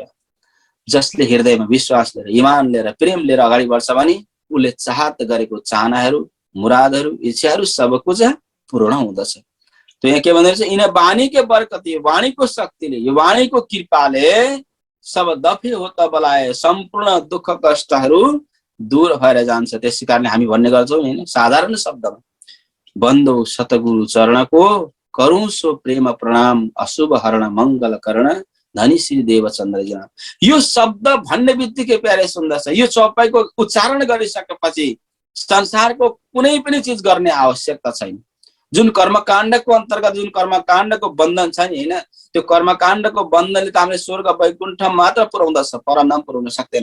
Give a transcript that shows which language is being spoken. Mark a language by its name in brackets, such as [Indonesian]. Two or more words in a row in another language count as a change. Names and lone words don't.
[Nepali] जसले हृदयमा विश्वास लिएर, इमान लिएर, प्रेम लिएर अगाडि बढ्छ भने उसले चाहत गरेको चाहनाहरू, मुरादहरू, इच्छाहरू [Hindi] सब कुछ [Nepali] पूर्ण हुँदछ। तो यहाँ के भन्दै रहेछ यिन वाणीको बरकत, यो वाणीको शक्तिले, यो वाणीको कृपाले [Hindi] सब दफे हो त बलाए, [Nepali] सम्पूर्ण दुःख कष्टहरू दूर भएर जान्छ। त्यसै कारणले हामी भन्ने गर्छौँ हैन, साधारण शब्दमा [Hindi] बन्दो सतगुरु चरणको करूं सो प्रेम प्रणाम, अशुभ हरण मंगल करण, धनी श्री देवचन्द्र जना। [Nepali] यो शब्द भन्ने बित्तिकै प्यारे सुन्दर छ। यो चौपाईको उच्चारण गरिसकेपछि संसारको कुनै पनि चीज गर्ने आवश्यकता छैन। जुन कर्मकाण्डको अन्तर्गत जुन कर्मकाण्डको बन्धन छ नि हैन, त्यो कर्मकाण्डको बन्धनले त हामीले स्वर्ग वैकुण्ठ मात्र पुर्याउँदछ, परमधाम पुर्याउन सक्दैन।